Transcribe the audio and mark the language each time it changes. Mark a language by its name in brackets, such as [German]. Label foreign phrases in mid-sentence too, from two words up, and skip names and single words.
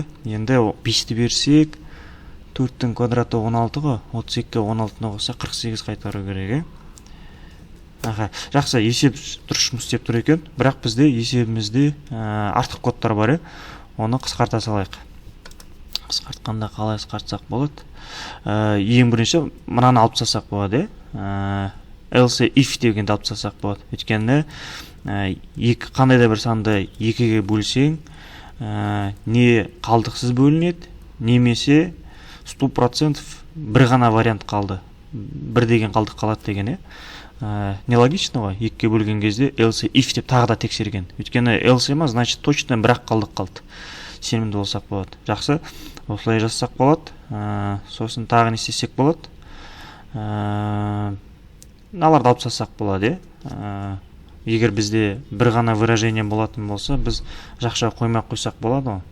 [Kazakh] Енді 5-ті берсек 4-дің квадраты 16 ғой, 32-ге 16-ны қоса 48 қайтару керек. Жақсы, есеп дұрыс жұмыс істеп тұр екен, бірақ бізде есебімізде артық кодтар бар, оны қысқарта салайық. Қысқартқанда қалай қысқартсақ болады? Ең бірінші мынаны алып тастасақ болады. [English] Else if [Kazakh] дегенді алып тастасақ болады. Өйткені қандай да бір санды 2-ге бөлсең, не қалдықсыз бөлінеді, немесе 100% бір ғана вариант қалды. Бір деген қалдық қалады деген. Нелогично ғой, 2-ге бөлген кезде [English] else if [Kazakh] деп тағы да тексерген. Өйткені else ема, [Russian] значит точно [Kazakh] бір-ақ қалдық қалды. Сенімді болсақ болады. Жақсы, осылай жазсақ болады. Сосын тағы не істесек болады. Мыналарды алып тастасақ болады. Егер бізде бір ғана выражение болатын болса, біз жақша қоймай қойсақ болады ғой.